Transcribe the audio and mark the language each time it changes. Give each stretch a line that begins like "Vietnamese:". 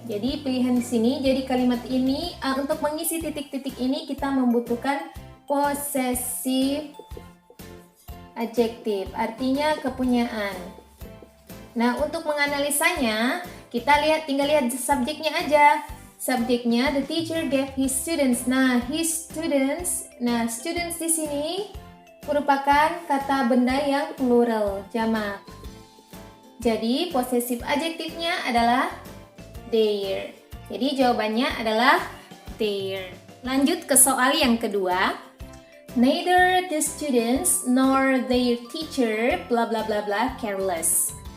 Indonesian: Jadi pilihan di sini, jadi kalimat ini untuk mengisi titik-titik ini kita membutuhkan possessive adjective, artinya kepunyaan. Nah, untuk menganalisanya, tinggal lihat subjeknya aja. Subjeknya,
English: the teacher gave his students. Nah, his students.
Indonesian: Nah, students di sini merupakan kata benda yang plural, jamak. Jadi, possessive adjektifnya adalah their. Jadi, jawabannya adalah their. Lanjut ke soal yang kedua.
English: Neither the students nor their teacher blah blah blah blah careless.